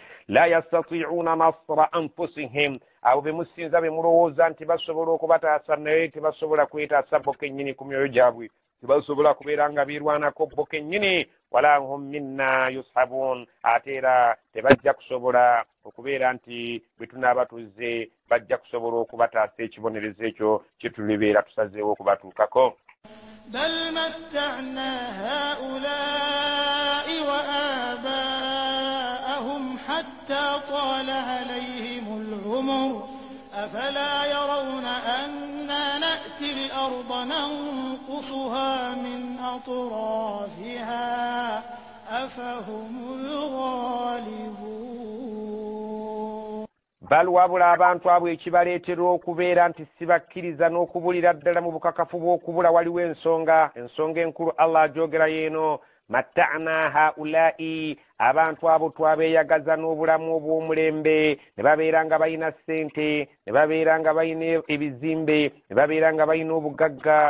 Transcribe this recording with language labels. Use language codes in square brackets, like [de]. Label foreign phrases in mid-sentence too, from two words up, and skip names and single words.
[ar] لا يستطيعون نصر أنفسهم [lg] abo be musinza be mulowooza nti basobola okubataasa naye tebasobola kwetaasa bo kennyini ku myoyo gyabwe tebasobola kubeera nga biirwanako bo kennyini [ar] ولا هم منا يصحبون [lg] ate era tebajja kusobola okubeera nti bwe tunaaba tuzze bajja kusobola okubataasa ekibonerezo ekyo kye tulibeera tusazeewo okubatuukako. [ar] بل متعنا هؤلاء وآباءهم حتى طال عليهم العمر أفلا يرون أنا نأتي الأرض ننقصها من أطرافها أفهم الغالبون. [lg] bal wabula abantu abo ekibaleetera okubeera nti sibakkiriza n'okubulira ddala mu bukakafu bw'okubula waliwo ensonga enkulu Allah ajoogera yeeno [ar] متعنا هؤلاء [lg] abantu abo twabeeyagaza n'obulamu obw'omulembe ne babeera nga balina ssente ne babeera nga balina ebizimbe ne babeera nga balina obugagga